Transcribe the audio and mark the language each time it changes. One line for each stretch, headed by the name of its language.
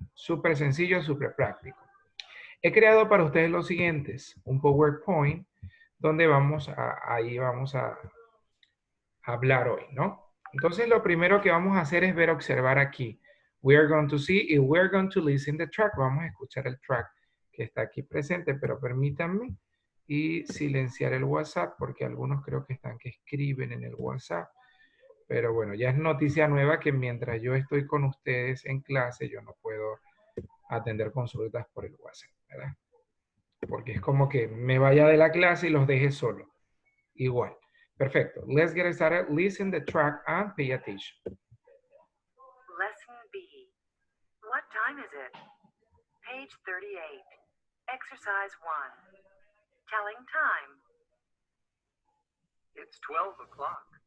Spanish: Súper sencillo, súper práctico. He creado para ustedes los siguientes, un PowerPoint, donde ahí vamos a hablar hoy, ¿no? Entonces lo primero que vamos a hacer es observar aquí.
English: We are going to see y we are going to listen the track.
Spanish: Vamos a escuchar el track que está aquí presente, pero permítanme y silenciar el WhatsApp porque algunos creo que están que escriben en el WhatsApp. Pero bueno, ya es noticia nueva que mientras yo estoy con ustedes en clase, yo no puedo atender consultas por el WhatsApp, ¿verdad? Porque es como que me vaya de la clase y los deje solo. Igual. Perfecto.
English: Let's get started. Listen the track and pay attention. Lesson B. What time is it? Page 38. Exercise 1. Telling time. It's 12 o'clock.